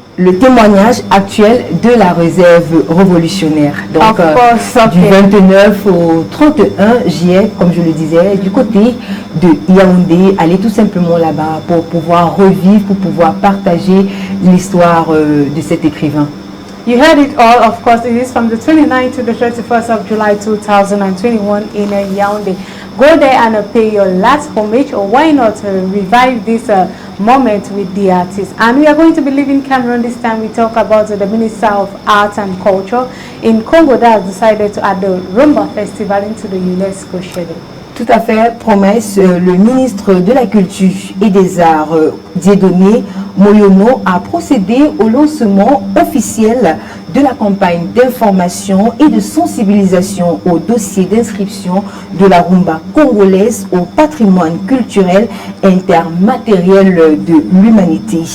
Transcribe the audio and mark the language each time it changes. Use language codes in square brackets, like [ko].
[fr] Le témoignage actuel de la réserve révolutionnaire. Donc, du 29 au 31 juillet, comme je le disais, du côté de Yaoundé, aller tout simplement là-bas pour pouvoir revivre, pour pouvoir partager l'histoire de cet écrivain. [en] You heard it all, of course. It is from the 29th to the 31st of July 2021 in Yaoundé. Go there and pay your last homage, or why not revive this moment with the artists. And we are going to be leaving Cameroon this time. We talk about the Minister of Arts and Culture in Congo that has decided to add the Rumba Festival into the UNESCO schedule. [fr] Tout à fait, Promesse, le ministre de la Culture et des Arts, Dieudonné Moyono, a procédé au lancement officiel de la campagne d'information et de sensibilisation au dossier d'inscription de la rumba congolaise au patrimoine culturel intermatériel de l'humanité.